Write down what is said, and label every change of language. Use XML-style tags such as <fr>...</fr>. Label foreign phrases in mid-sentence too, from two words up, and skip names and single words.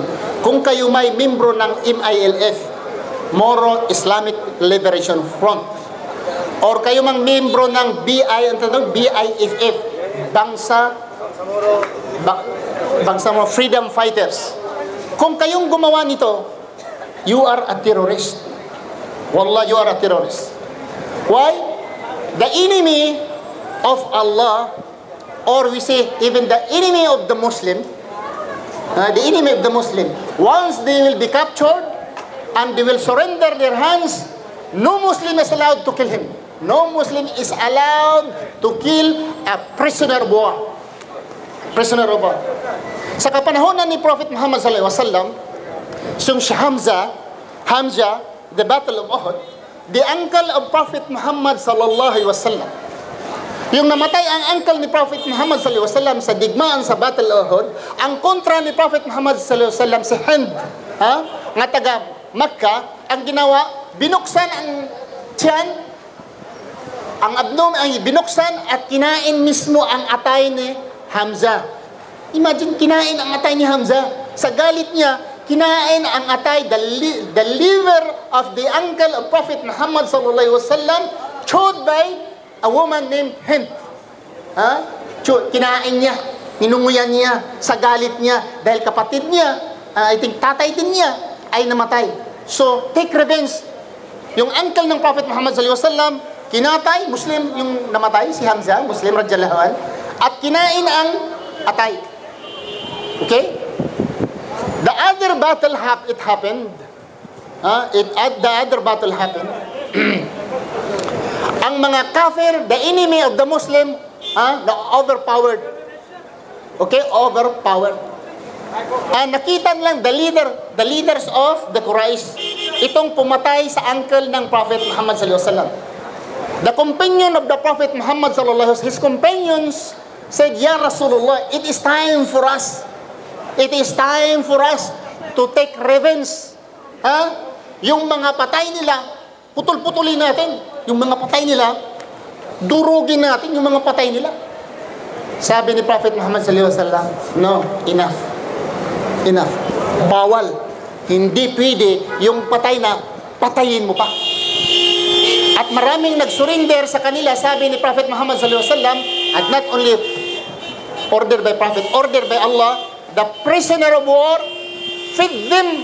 <tl>Kung kayo may membro ng MILF, Moro Islamic Liberation Front, or kayo mang membro ng BIFF, Bangsamoro Freedom Fighters, kung kayong gumawa nito,</tl> <en>you are a terrorist. Wallah, you are a terrorist. Why? The enemy of Allah, or we say even the enemy of the Muslim, once they will be captured and they will surrender their hands, no Muslim is allowed to kill him. No Muslim is allowed to kill a prisoner of war. Prisoner of war.</en> <tl>Sa kapanahonan ni Prophet Muhammad</tl> <ar>صلى الله عليه وسلم,</ar> <tl>si Hamza,</tl> <en>the Battle of Uhud, the uncle of Prophet Muhammad</en> <ar>صلى الله عليه وسلم.</ar> <tl>Yung namatay ang uncle ni Prophet Muhammad</tl> <ar>صلى الله عليه وسلم</ar> <tl>sa digmaan sa Battle of Uhud, ang kontra ni Prophet Muhammad</tl> <ar>صلى الله عليه وسلم</ar> <tl>si Hind, nga taga Makkah, ang ginawa, binuksan ang tiyan, ang abdomen ay binuksan at kinain mismo ang atay ni Hamza. Imagine, kinain ang atay ni Hamza. Sa galit niya, kinain ang atay,</tl> <en>the liver of the uncle of Prophet Muhammad</en> <ar>صلى الله عليه وسلم,</ar> <en>chewed by a woman named Hind.</en> <tl>Kinain niya, ninunguyan niya sa galit niya dahil kapatid niya,</tl> <en>I think</en> <tl>tatay din niya, ay namatay.</tl> <en>So, take revenge.</en> <tl>Yung uncle ng</tl> <en>Prophet Muhammad</en> <ar>صلى الله عليه وسلم,</ar> <tl>kinatay, Muslim yung namatay, si Hamza, Muslim</tl> <ar>رضي الله عنه,</ar> <tl>at kinain ang atay.</tl> <en>Okay? The other battle happened. The other battle happened.</en> <tl>Ang mga kafir,</tl> <en>the enemy of the Muslim, the overpowered. Okay? Overpowered.</en> <tl>Nakita lang</tl> <en>the leaders of the Quraysh,</en> <tl>itong pumatay sa uncle ng Prophet Muhammad</tl> <ar>صلى الله عليه وسلم.</ar> <en>The companion of the Prophet Muhammad</en> <ar>صلى الله عليه وسلم,</ar> <en>his companions said,</en> <ar>"يا رسول الله,</ar> <en>it is time for us. It is time for us to take revenge."</en> <tl>Yung mga patay nila, putol-putulin natin. Yung mga patay nila, durugin natin yung mga patay nila. Sabi ni Prophet Muhammad</tl> <ar>صلى الله عليه وسلم,</ar> <en>"No, enough. Enough.</en> <tl>Bawal. Hindi pwede yung patay na patayin mo pa." At maraming nag-surrender sa kanila, sabi ni Prophet Muhammad</tl> <ar>صلى الله عليه وسلم,</ar> <en>at not only ordered by Prophet, ordered by Allah, the prisoner of war, feed them.</en>